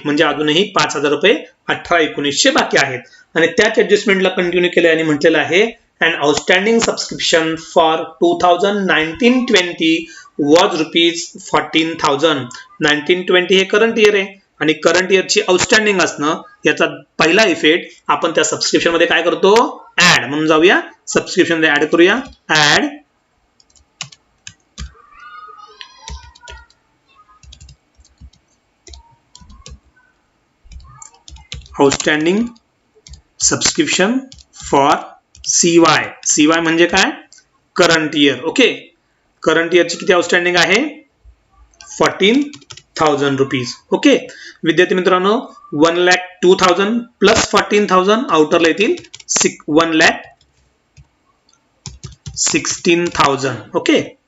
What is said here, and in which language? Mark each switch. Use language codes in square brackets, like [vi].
[mr] म्हणजे अजूनही ₹5,000 18-19 चे बाकी आहेत. आणि त्याच ऍडजस्टमेंटला कंटिन्यू केले आणि म्हटलेलं आहे [en] And outstanding subscription for 2019-20 was ₹14,000. [mr] 19-20 हे करंट इयर आहे आणि करंट इयरची आउटस्टँडिंग असणं याचा पहिला इफेक्ट आपण त्या सबस्क्रिप्शन मध्ये काय करतो, ऍड. म्हणून जाऊया सबस्क्रिप्शन मध्ये ऍड करूया. [en] Add outstanding subscription for CY. [mr] CY म्हणजे काय, करंट इयर. ओके, करंट इयरची किती आउटस्टँडिंग आहे, ₹14,000. ओके, विद्यार्थी मित्रांनो, 1,02,000 प्लस 14,000 आउटरला येतील 1,16,000. ओके.